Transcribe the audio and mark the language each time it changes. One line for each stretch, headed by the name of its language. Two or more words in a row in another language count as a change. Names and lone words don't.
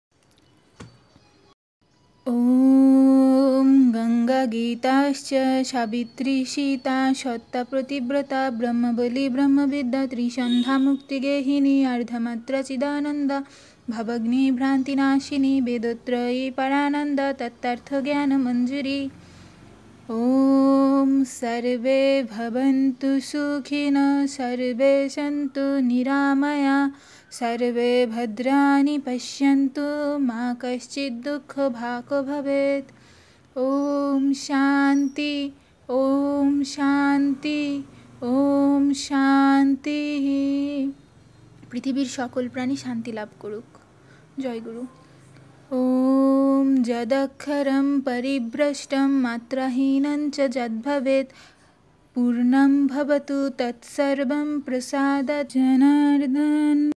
Sanskrit: ওম গঙ্গা গীতাশ্চ সাবিত্রী সীতা সত্যা প্রতিব্রতা ব্রহ্মবলী ব্রহ্মবিদ্যা ত্রিসন্ধ্যা মুক্তিগেহিনী অর্ধমাত্রা চিদানন্দা ভবগ্নি ভ্রান্তিনাশিনী বেদত্রয়ী পরানন্দা তত্তর্থ জ্ঞান মঞ্জুরি। ওম সর্বে ভবন্তু সুখিনঃ সর্বে সন্তু নিরাময়া सर्वे भद्राणि पश्यन्तु मा कश्चित् दुःखभाग् भवेत्। ओम शांति ओम शांति ओम शांति।
Bangla: পৃথিবীর সকল প্রাণী শান্তি লাভ করুক। জয়গুরু।
Sanskrit: ওম যদক্ষরম পরিভ্রষ্টম মাত্রাহীনং চ যদ্ভবেৎ পূর্ণং ভবতু তৎসর্বং প্রসাদাৎ জনার্দন।